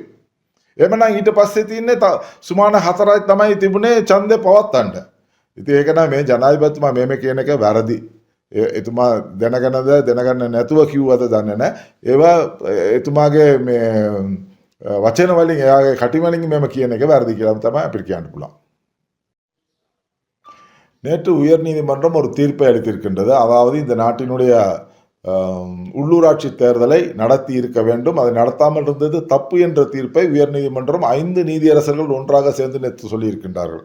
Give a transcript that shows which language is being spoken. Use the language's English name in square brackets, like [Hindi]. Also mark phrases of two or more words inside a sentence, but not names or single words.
[Sinhala] එමනම් ඊට පස්සේ තියෙන්නේ සුමාන 4යි තමයි තිබුණේ ඡන්දේ පවත්තන්න. ඉතින් ඒක නම් මේ ජනාධිපතිතුමා මේ කියන එක වැරදි. එතුමා දැනගන්න නැතුව කිව්වද දන්නේ නැහැ. ඒවා එතුමාගේ මේ වචන වලින් එයාගේ කටි වලින් මෙම කියන එක වැරදි කියලා තමයි අපිට කියන්න පුළුවන්. [Tamil] நேற்று உயர்நீதிமன்றம் ஒரு தீர்ப்பை அளித்திருக்கின்றது. அதாவது இந்த நாட்டினுடைய உள்ளூராட்சி தேர்தலை நடத்தி இருக்க வேண்டும், அதை நடத்தாமல் இருந்தது தப்பு என்ற தீர்ப்பை உயர்நீதிமன்றம் 5 நீதியரசர்கள் ஒன்றாக சேர்ந்து நேற்று சொல்லியிருக்கின்றார்கள்.